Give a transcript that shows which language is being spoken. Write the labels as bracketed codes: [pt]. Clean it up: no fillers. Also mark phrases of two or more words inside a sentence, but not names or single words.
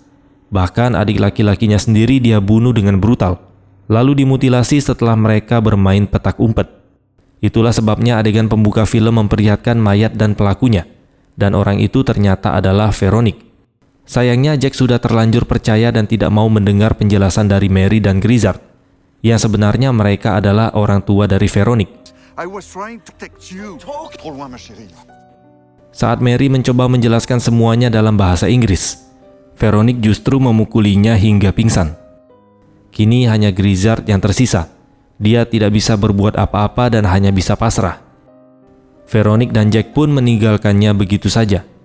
[id] Bahkan adik laki-lakinya sendiri dia bunuh dengan brutal, lalu dimutilasi setelah mereka bermain petak umpet. Itulah sebabnya adegan pembuka film memperlihatkan mayat dan pelakunya, dan orang itu ternyata adalah Veronique. Sayangnya Jack sudah terlanjur percaya dan tidak mau mendengar penjelasan dari Mary dan Grizzard, yang sebenarnya mereka adalah orang tua dari Veronique. [en] I was trying to protect you. [fr] Trop loin, ma chérie. [id] Saat Mary mencoba menjelaskan semuanya dalam bahasa Inggris, Veronique justru memukulinya hingga pingsan. Kini hanya Grizzard yang tersisa. Dia tidak bisa berbuat apa-apa dan hanya bisa pasrah. Veronique dan Jack pun meninggalkannya begitu saja.